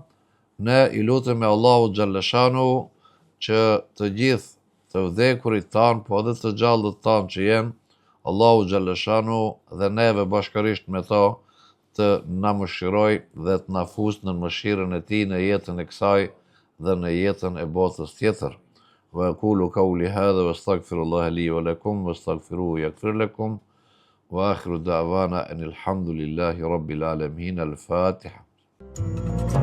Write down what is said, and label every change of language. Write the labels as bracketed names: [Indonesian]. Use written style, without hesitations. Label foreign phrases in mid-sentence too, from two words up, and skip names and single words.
[Albanian] Ne i lutemi Allahu Gjallëshanu që të gjithë të vdekurit tanë, po edhe të gjallët tanë që jenë, Allahu Gjallëshanu dhe neve bashkërisht me to të na mëshiroj dhe të na fusë në mëshirën e tij në jetën e kësaj dhe në jetën e botës tjetër. [Arabic] وأقول قولي هذا وأستغفر الله لي ولكم واستغفروه يغفر لكم وآخر دعوانا أن الحمد لله رب العالمين. Al-Fatiha.